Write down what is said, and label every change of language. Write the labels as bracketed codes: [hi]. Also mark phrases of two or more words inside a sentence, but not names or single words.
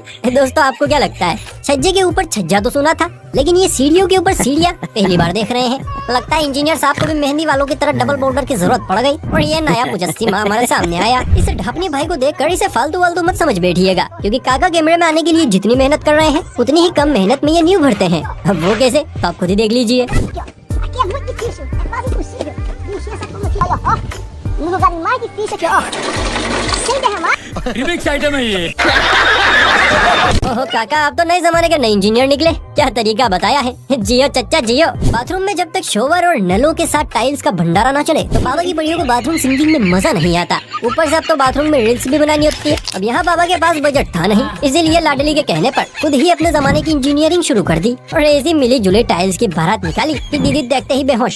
[hi] दोस्तों, आपको क्या लगता है? छज्जे के ऊपर छज्जा तो सुना था, लेकिन ये सीढ़ियों के ऊपर सीढ़ियाँ पहली बार देख रहे हैं। लगता है इंजीनियर साहब को भी मेहंदी वालों की तरह [en] double border [hi] की जरूरत पड़ गई और ये नया मुजस्सिमा हमारे सामने आया। इसे ढापनी भाई को देखकर इसे फालतू वालतू मत समझ बैठिएगा, क्योंकि काका कैमरे में आने के लिए जितनी मेहनत कर रहे हैं उतनी ही कम मेहनत में ये न्यू भरते हैं। अब वो कैसे, तो आप खुद ही देख लीजिए। [pt] No lugar mais difícil aqui, ó. Sem derramar. [en] remix item [hi] है ये। ओहो काका आप तो नए जमाने के नए इंजीनियर निकले, क्या तरीका बताया है। जियो चच्चा जियो। बाथरूम में जब तक शोवर और नलों के साथ टाइल्स का भंडारा ना चले तो बाबा की बढ़ियों को [en] bathroom sinking [hi] में मजा नहीं आता। ऊपर से अब तो बाथरूम में रील्स भी बनानी होती है। अब यहाँ बाबा के पास बजट था नहीं, इसीलिए लाडली के कहने पर खुद ही अपने जमाने की इंजीनियरिंग शुरू कर दी और ऐसी मिली जुली टाइल्स की बारात निकाली कि दीदी देखते ही बेहोश।